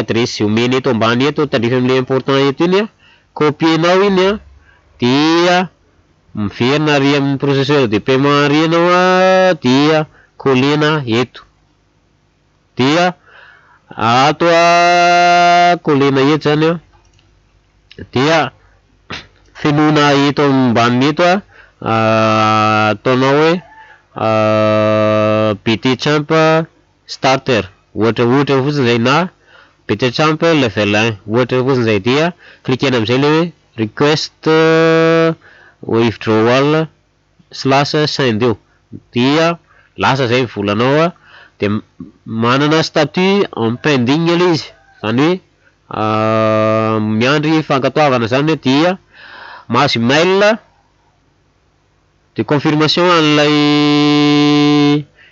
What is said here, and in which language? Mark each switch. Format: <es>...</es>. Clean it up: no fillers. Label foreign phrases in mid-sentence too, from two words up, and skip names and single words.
<mg>adresy omeny eto ambany eto tandrify amin'le important eto iny copienao iny dia miverina ary amin'ny</mg> <fr>processeur de paiement</fr> <mg>ary ianao dia collena eto dia ato collena eto zany dia fenona eto ambaniny eto ataonao hoe BT Champ starter ohatra fotsiny zay na BT Champ level 1 ohatra fotsiny zay dia cliquena amin'izay le hoe</mg> <en>request withdrawal</en> <mg>/ send eo dia lasa zay volanao dia manana</mg> <fr>statut en pending</fr> <mg>le izy zany hoe miandry fankatoavana zany dia mahazo</mg> <fr>mail de confirmation</fr> <mg>an'ilay</mg>